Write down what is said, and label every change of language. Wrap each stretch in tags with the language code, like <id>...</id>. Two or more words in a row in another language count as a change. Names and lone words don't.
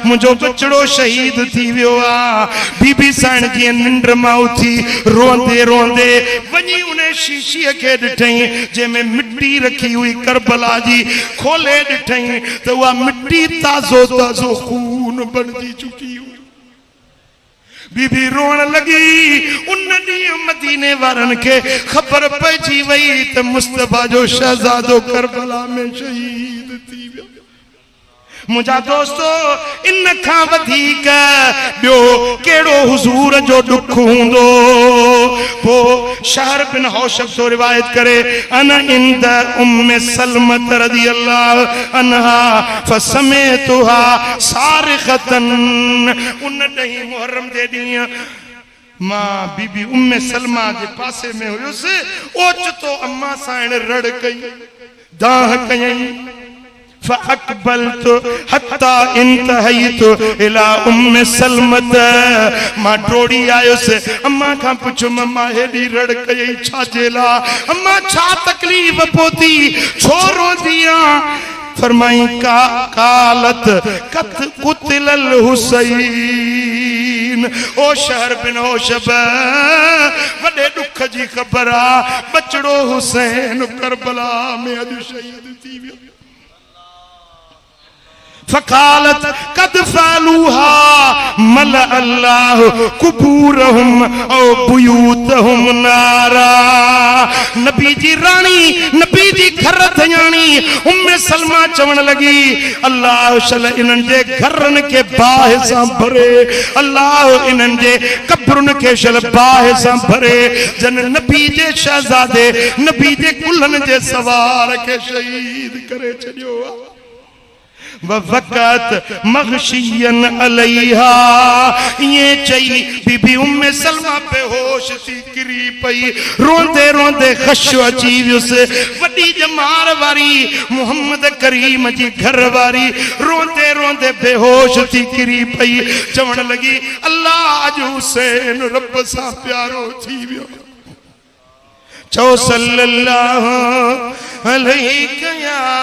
<sd>मुंहिंजो बचड़ो शहीद थी वियो आहे बीबी साइण जीअं निंड मां उथी रोंदे रोंदे वञी उन शीशीअ खे ॾिठई जंहिंमें मिट्टी रखी हुई करबला जी खोले ॾिठई त उहा मिट्टी ताज़ो ताज़ो खून बणिजी चुकी हुई बीबी रोण लगी उन ॾींहुं मदीने वारनि खे ख़बर पइजी वई त मुस्तफ़ा जो शहज़ादो करबला में शहीद थी वियो मुंहिंजा दोस्तो इन खां वधीक ॿियो कहिड़ो हुज़ूर जो ॾुख हूंदो पोइ शहर बिन हौशब तो रिवायत करे</sd> <ar>عن عند أم سلمة رضي الله عنها فسمعتها صارخة</ar> <sd>उन 10 मुहर्रम जे ॾींहुं मां बीबी उम्मे सलमा जे पासे में हुयुसि ओचितो अम्मा साइण रड़ कई दाह कयई</sd> <ar>فأقبلت حتى انتهيت إلى أم سلمة</ar> <sd>मां डोड़ी आयुसि अम्मा खां पुछो मम्मा हेॾी रड़ कई छा जे लाइ अम्मा छा तकलीफ़ पहुती छो रोंदी आहीं फरमाई का</sd> <ar>قالت قد قتل</ar> <sd>हुसैन ओ शहर बिन होशब वडे दुख जी खबर आ बचड़ो हुसैन करबला में अज शहीद थी वियो</sd> <ar>فقالت قد فعلوها ملأ الله قبورهم أو بيوتهم نارا</ar> <sd>नबी जी रानी नबी जी घर थयाणी उम्मे सलमा चवण लगी अल्लाह शल इनन जे घरन के बाह सां भरे अल्लाह इनन जे कब्रन के शल बाह सां भरे जन नबी जे शहजादे नबी जे कुल्हन जे सवार के शहीद करे छडियो</sd> <ar>وقعت مغشيا عليها</ar> <sd>ये चई बीबी उम्मे सलमा बेहोश थी गिरी पई रोंदे रोंदे खशो अची वियुस वडी जमार वारी मोहम्मद करीम जी घर वारी रोंदे रोंदे बेहोश थी गिरी पई चवण लगी अल्लाह अज हुसैन रब सां प्यारो थी वियो चो</sd> <ar>صلى الله عليه</ar> <sd>या</sd>